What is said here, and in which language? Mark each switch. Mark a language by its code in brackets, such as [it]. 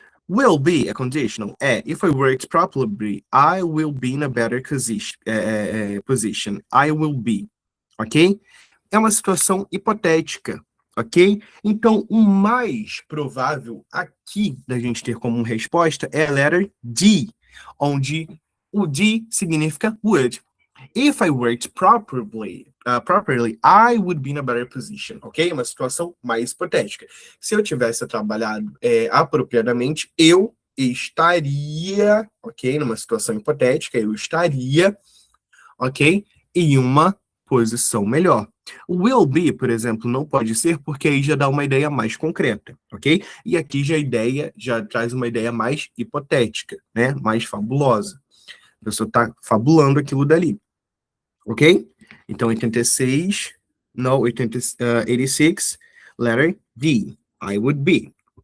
[en] Will be a conditional é if I worked properly, I will be in a better position. I will be, ok? [pt] É uma situação hipotética, [en] ok? [pt] Então, o mais provável aqui da gente ter como resposta é a letra D, onde o D significa would. [en] If I worked properly, I would be in a better position, ok? [pt] Uma situação mais hipotética. Se eu tivesse trabalhado apropriadamente, eu estaria, ok? Numa situação hipotética, eu estaria, ok? Em uma posição melhor. O will be, por exemplo, não pode ser porque aí já dá uma ideia mais concreta, ok? E aqui já a ideia já traz uma ideia mais hipotética, né? Mais fabulosa. A pessoa está fabulando aquilo dali, ok? [en] Então, 86, no, 86, letter D, I would be.